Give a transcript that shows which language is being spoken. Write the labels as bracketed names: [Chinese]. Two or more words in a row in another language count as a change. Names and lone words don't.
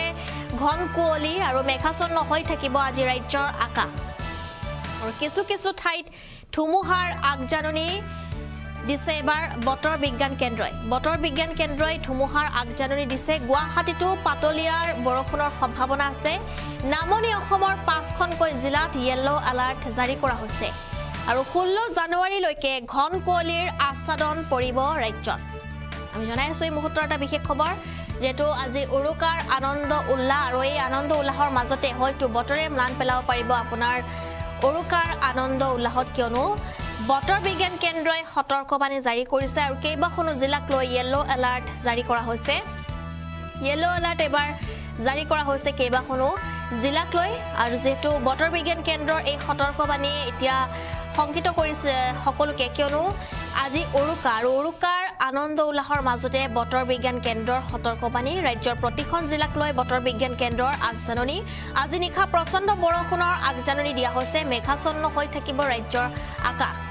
[Assamese] ঘন কুঁৱলী আৰু মেঘাছন্ন হৈ থাকিব আজি ৰাজ্যৰ আকাশ আৰু কিছু ঠাইত ধুমুহাৰ আগজাননী দিছে এবাৰ বতৰ বিজ্ঞান কেন্দ্ৰই ধুমুহাৰ আগজাননী দিছে গুৱাহাটীতো পাতলিয়াৰ বৰষুণৰ সম্ভাৱনা আছে নামনি অসমৰ 5খনকৈ জিলাত [English] yellow alert [Assamese] জাৰি কৰা হৈছে আৰু 16 জানুৱাৰীলৈকে ঘন কুঁৱলীৰ আচ্ছাদন পৰিব ৰাজ্যত আমি জনাইছো এই মুহূৰ্তৰ এটা বিশেষ খবৰ যেটো আজি উৰুকাৰ আনন্দ উল্লাহ আৰু এই আনন্দ উল্লাহৰ মাজতে হয়তো বতৰে ম্লান পেলাব পাৰিব আপোনাৰ উৰুকাৰ আনন্দ উল্লাহত কিয়নো বতৰ বিজ্ঞান কেন্দ্ৰই সতৰ্কবাণী জাৰি কৰিছে আৰু কেইবাখনো জিলাক লৈ [English] yellow alert [Assamese] জাৰি কৰা হৈছে [English] yellow alert [Assamese] এবাৰ জাৰি কৰা হৈছে কেইবাখনো জিলাক লৈ আৰু যেটো বতৰ বিজ্ঞান কেন্দ্ৰৰ এই সতৰ্কবাণী এতিয়া সংকিত কৰিছে সকলোকে কিয়নো আজি উৰুকাৰ আনন্দ উল্লাহৰ মাজতে বতৰ বিজ্ঞান কেন্দ্ৰৰ সতৰ্কবাণী ৰাজ্যৰ প্ৰতিখন জিলাক লৈ বতৰ বিজ্ঞান কেন্দ্ৰৰ আগজাননী আজি নিশা প্ৰচণ্ড বৰষুণৰ আগজাননী দিয়া হৈছে মেঘাছন্ন হৈ থাকিব ৰাজ্যৰ আকাশ